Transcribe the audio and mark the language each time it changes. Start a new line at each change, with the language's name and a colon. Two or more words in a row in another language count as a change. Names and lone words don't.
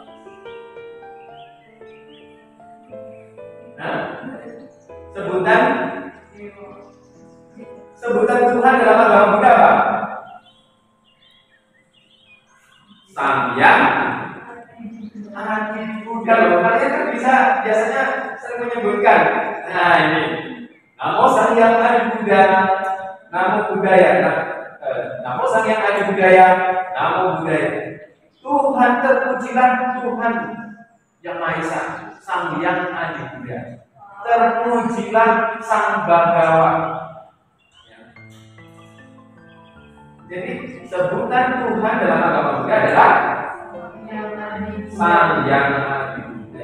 Indonesian: Nah, sebutan Tuhan dalam agama Buddha apa? Sang Yang Adi Buddha. Loh, kalian kan bisa biasanya sering menyebutkan, nah ini,
Pali: Namo Sang Yang Adi Buddha, Namo Buddhaya, Namo Sang Yang Adi Buddhaya, Namo Buddhaya.
Indonesian: Tuhan terpujilah Tuhan yang Maha Esa, Sang Yang Adi Buddha. Terpujilah Sang Bhagawan. Jadi sebutan Tuhan dalam agama Buddha adalah Sang Yang Adi Buddha.